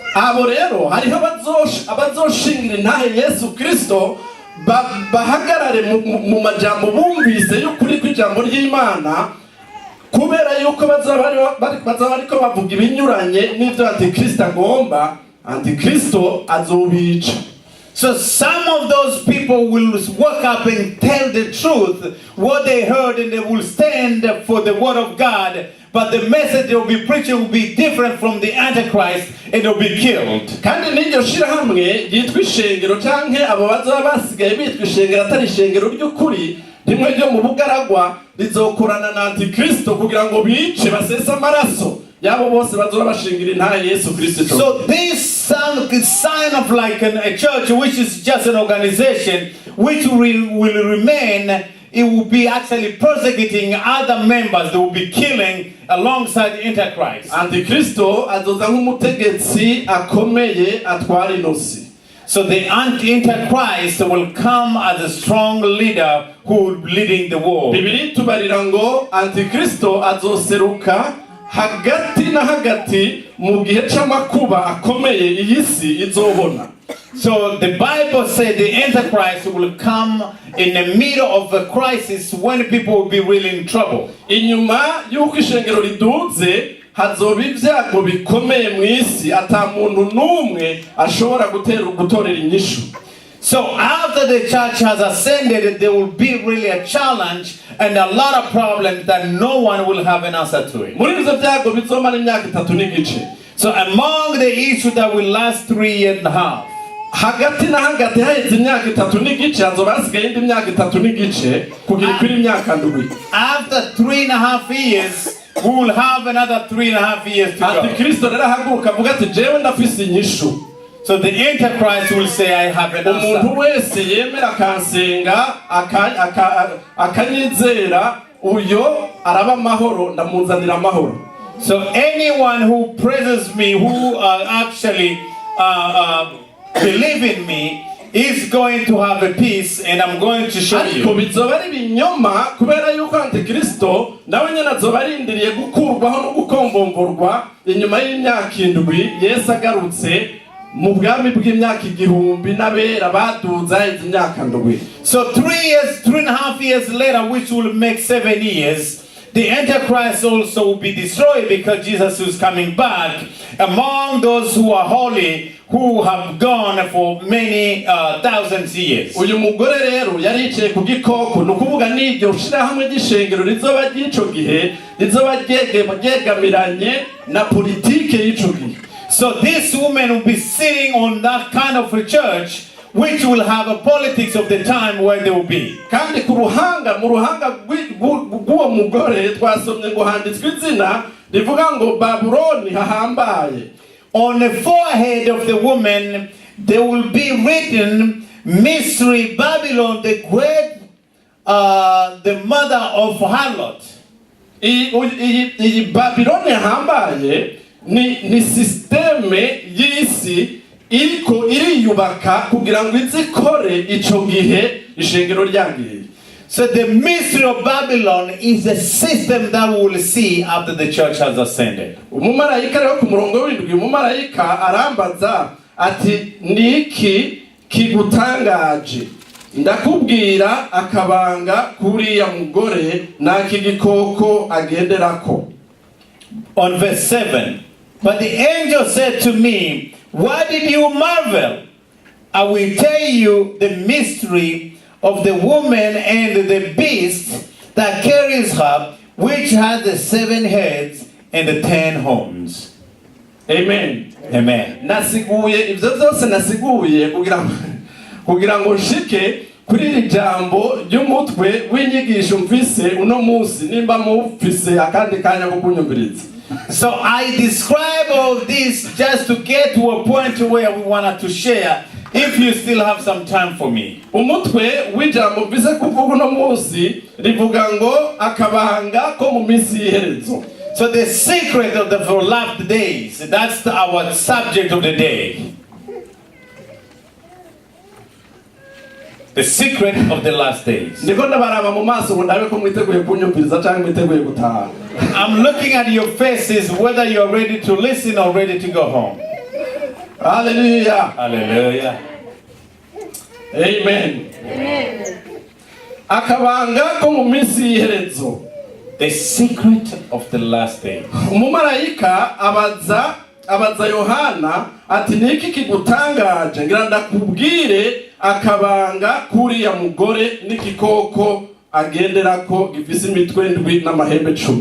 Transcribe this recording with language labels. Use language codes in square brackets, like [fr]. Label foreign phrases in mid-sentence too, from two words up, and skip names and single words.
[rn] abo rero hariho abazoshingira intahe Yesu Kristo bahagarare mu majambo bumvise y'ukuri kw'ijambo ry'Imana, kubera yuko bazaba bariko bavuga ibinyuranye n'ivyo Antikristo agomba. Antikristo azobica. [en] So some of those people will walk up and tell the truth, what they heard, and they will stand for the word of God, but the message they will be preaching will be different from the Antichrist, and they'll be killed. [rn] Kandi n'iryo shirahamwe ryitwa ishengero canke abo bazaba basigaye bitwa ishengero atari ishengero ry'ukuri rimwe ryo mu bugaragwa rizokorana na Antikristo kugira ngo bice basesa amaraso yabo bose bazoba bashingira intahe Yesu Kristo. [en] So this sign of like a church which is just an organization which will remain, it will be actually persecuting other members. They will be killing alongside the Antichrist. [rn] Antikristo azoza nk'umutegetsi akomeye atwara inosi. [en] So the Antichrist will come as a strong leader who will be leading the war. [rn] Bibiri tubarira ngo Antikristo azoseruka hagati na hagati mu gihe c'amakuba akomeye iyi si izobona. [en] So the Bible said the Antichrist will come in the middle of a crisis when people will be really in trouble. [rn] Inyuma y'uko ishengero riduze hazoba ibyago bikomeye mu isi ata muntu n'umwe ashobora gutorera inyishu. [en] So after the church has ascended, there will be really a challenge and a lot of problems that no one will have an answer to it. [rn] Muri ivyo byago bizomara imyaka 3 n'igice. [en] So among the issues that will last 3.5, [rn] hagati na hagati haheze imyaka 3 n'igice hazoba hasigaye indi myaka 3 n'igice kugira kuri imyaka 7. [en] After 3.5 years, we will have another 3.5 years to go. [rn] Antikristo rero ahaguruka avuga ati jewe ndafise inyishu. [en] So the Antichrist will say, I have an answer. [rn] Umuntu wese yemera akansenga akanyizera uyo araba amahoro ndamuzanira amahoro. [en] So anyone who praises me, who actually believe in me, is going to have a peace, and I'm going to show you. [rn] Ariko bizoba ari binyoma kubera yuko Antikristo nawe nyene azoba arindiriye gukurwaho no gukombomborwa inyuma y'imyaka 7 Yesu agarutse mu bwami bw'imyaka 1000 n'abera baduza imyaka 7. [en] So 3.5 years later, which will make 7 years, the Antichrist also will be destroyed because Jesus is coming back among those who are holy, who have gone for many thousands of years. [rn] Uyu mugore rero yaricaye ku gikoko nukuvuga n'iryo shirahamwe ry'ishengero rizoba ry'ico gihe rizoba ryegamiranye na politike y'ico gihe. [en] So this woman will be sitting on that kind of a church which will have a politics of the time where they will be. [rn] Kandi mu ruhanga rw'uwo mugore twasomye ngo handitswe izina rivuga ngo Babuloni hahambaye. [en] On the forehead of the woman there will be written, Mystery Babylon the Great, the mother of harlot. [rn] Iyi Babyloni hahambaye ni systeme y'isi iriko iriyubaka kugira ngo izikore ico gihe ishengero ryangiye. [en] So the mystery of Babylon is a system that we will see after the church has ascended. [rn] Umumarayika rero ku murongo w'indwi umumarayika arambaza ati niki kigutangaje, ndakubwira akabanga kuriya mugore n'aki gikoko agenderako. [en] On verse 7, but the angel said to me, why did you marvel? I will tell you the mystery of the woman and the beast that carries her, which has the 7 heads and the 10 horns. Amen. Amen. [rn] Nasiguye ibyo byose nasiguye kugira ngo nshike kuri iri jambo ry'umutwe w'inyigisho mfise uno munsi nimba mufise akandi kanya ko kunyumviriza. [en] So I describe all this just to get to a point where we wanted to share, if you still have some time for me. [rn] Umutwe w'ijambo mfise kuvuga uno munsi rivuga ngo akabanga ko mu minsi y'iherezo. [en] So the secret of the last days, that's our subject of the day. The secret of the last days. I'm looking at your faces whether you're ready to listen or ready to go home. Hallelujah. Hallelujah. Amen. [rn] Akabanga ko mu minsi y'iherezo. [en] The secret of the last day. [rn] Umumarayika abaza Yohana ati niki kigutangaje ngira ndakubwire akabanga kuriya mugore n'igikoko agenderako gifise imitwe ndwi n'amahembe 10.